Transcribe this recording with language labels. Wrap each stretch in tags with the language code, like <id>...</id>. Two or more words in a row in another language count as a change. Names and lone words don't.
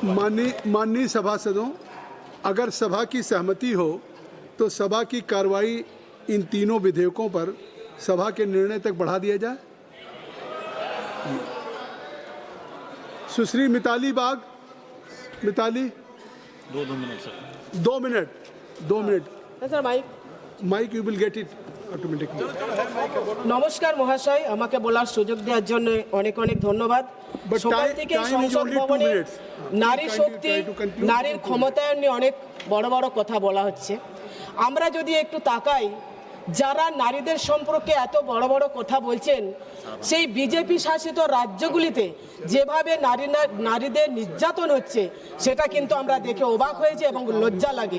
<hi>माननीय सभासदों, अगर सभा की सहमति हो तो सभा की कार्रवाई इन तीनों विधेयकों पर सभा के निर्णय तक बढ़ा दिया जाए. सुश्री मिताली बाग, मिताली 2 मिनट सर.</hi> <en>mic you will get it automatically.</en> <bn>নমস্কার মহাশয়, আমাকে বলার সুযোগ দেওয়ার জন্য অনেক অনেক ধন্যবাদ. সকাল থেকে সংসদ ভবনে নারী শক্তি, নারীর ক্ষমতায়ন নিয়ে অনেক বড় বড় কথা বলা হচ্ছে. আমরা যদি একটু তাকাই, যারা নারীদের সম্পর্কে এত বড় বড় কথা বলছেন, সেই বিজেপি শাসিত রাজ্যগুলিতে যেভাবে নারীদের নির্যাতন হচ্ছে সেটা কিন্তু আমরা দেখে অবাক হয়েছি এবং লজ্জা লাগে.</bn>